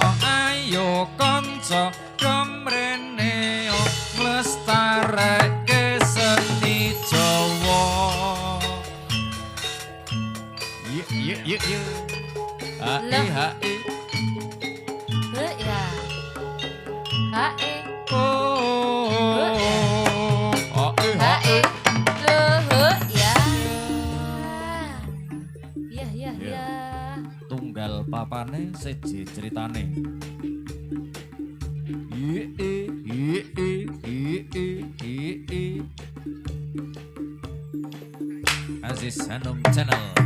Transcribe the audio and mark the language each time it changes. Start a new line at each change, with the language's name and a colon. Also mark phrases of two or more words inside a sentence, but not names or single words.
Javanese: Ayo kanca kemrene nglestarake seni Jawa. Ye. Hae. Ya. Hae. Ya. Ya. Tunggal papane siji ceritane. Aziz Hanum Channel.